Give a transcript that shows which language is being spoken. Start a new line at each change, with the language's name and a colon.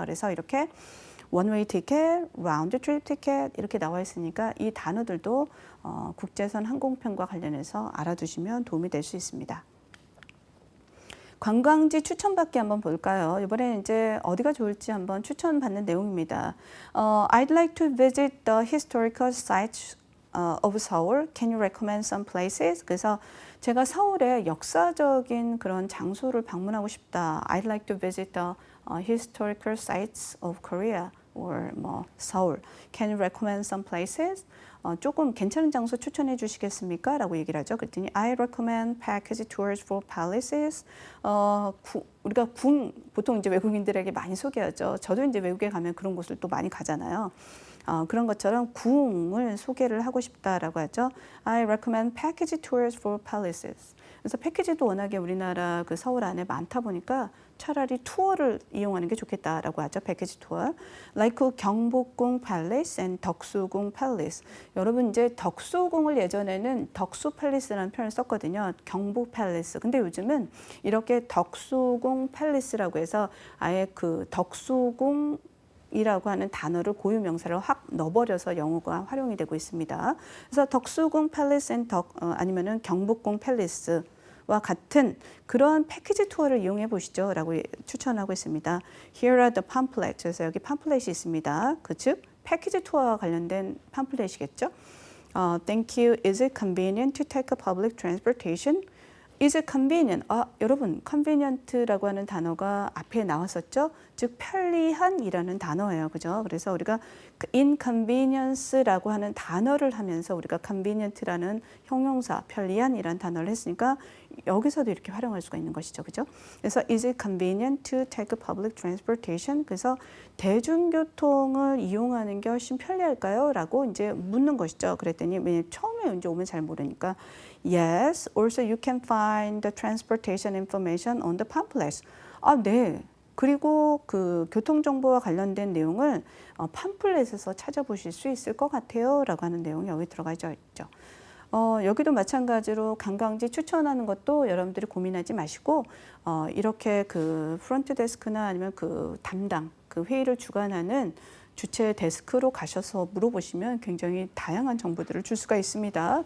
Korean: 그래서 이렇게 원웨이 티켓, 라운드 트립 티켓 이렇게 나와 있으니까 이 단어들도 국제선 항공편과 관련해서 알아두시면 도움이 될 수 있습니다. 관광지 추천받기 한번 볼까요? 이번에 이제 어디가 좋을지 한번 추천받는 내용입니다.
English: I'd like to visit the historical sites of Seoul. Can you recommend some places?
Korean: 그래서 제가 서울의 역사적인 그런 장소를 방문하고 싶다.
English: I'd like to visit the historical sites of Korea or 뭐 Seoul. Can you recommend some places?
Korean: 조금 괜찮은 장소 추천해 주시겠습니까? 라고 얘기를 하죠.
English: 그랬더니 I recommend package tours for palaces.
Korean: 우리가 보통 이제 외국인들에게 많이 소개하죠. 저도 이제 외국에 가면 그런 곳을 또 많이 가잖아요. 그런 것처럼 궁을 소개를 하고 싶다라고 하죠.
English: I recommend package tours for palaces.
Korean: 그래서 패키지도 워낙에 우리나라 그 서울 안에 많다 보니까 차라리 투어를 이용하는 게 좋겠다라고 하죠. 패키지 투어.
English: Like 경복궁 팰리스 and 덕수궁 팰리스.
Korean: 여러분 이제 덕수궁을 예전에는 덕수 팰리스라는 표현을 썼거든요. 경복 팰리스. 근데 요즘은 이렇게 덕수궁 팰리스라고 해서 아예 그 덕수궁 이라고 하는 단어를 고유 명사를 확 넣어버려서 영어가 활용이 되고 있습니다. 그래서 덕수궁 팰리스 아니면은 경복궁 팰리스와 같은 그런 패키지 투어를 이용해 보시죠 라고 추천하고 있습니다.
English: Here are the pamphlets.
Korean: 그래서 여기 팜플렛이 있습니다. 즉 패키지 투어와 관련된 팜플렛이겠죠.
English: Thank you. Is it convenient to take a public transportation? Is it convenient?
Korean: 여러분, convenient라고 하는 단어가 앞에 나왔었죠? 즉, 편리한이라는 단어예요. 그죠? 그래서 우리가 inconvenience라고 하는 단어를 하면서 우리가 convenient라는 형용사, 편리한이라는 단어를 했으니까 여기서도 이렇게 활용할 수가 있는 것이죠. 그죠?
English: 그래서 is it convenient to take a public transportation?
Korean: 그래서 대중교통을 이용하는 게 훨씬 편리할까요? 라고 이제 묻는 것이죠. 그랬더니 왜냐면 처음에 이제 오면 잘 모르니까
English: Yes, also you can find the transportation information on the pamphlets.
Korean: 네. 그리고 그 교통정보와 관련된 내용을 팜플렛에서 찾아보실 수 있을 것 같아요. 라고 하는 내용이 여기 들어가 있죠. 여기도 마찬가지로 관광지 추천하는 것도 여러분들이 고민하지 마시고 이렇게 그 프론트 데스크나 아니면 그 담당, 그 회의를 주관하는 주최 데스크로 가셔서 물어보시면 굉장히 다양한 정보들을 줄 수가 있습니다.